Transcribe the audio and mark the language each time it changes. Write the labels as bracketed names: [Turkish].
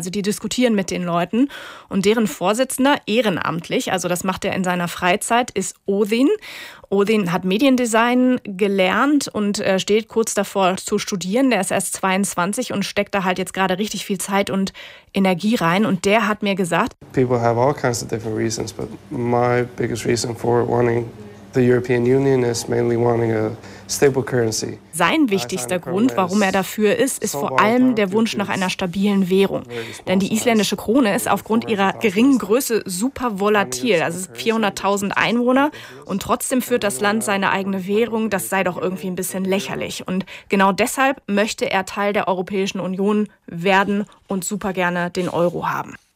[German] Also die diskutieren mit den Leuten, und deren Vorsitzender, ehrenamtlich, also das macht er in seiner Freizeit, ist Odin. Odin hat Mediendesign gelernt und steht kurz davor zu studieren. Der ist erst 22 und steckt da halt jetzt gerade richtig viel Zeit und Energie rein. Und der hat mir gesagt, [English] people have all kinds of different reasons, but my biggest reason for wanting the European Union is mainly wanting a stable currency. [German] Sein wichtigster Grund, warum er dafür ist, ist vor allem der Wunsch nach einer stabilen Währung. Denn die isländische Krone ist aufgrund ihrer geringen Größe super volatil. Also 400.000 Einwohner, und trotzdem führt das Land seine eigene Währung. Das sei doch irgendwie ein bisschen lächerlich. Und genau deshalb möchte er Teil der Europäischen Union werden und super gerne den Euro haben.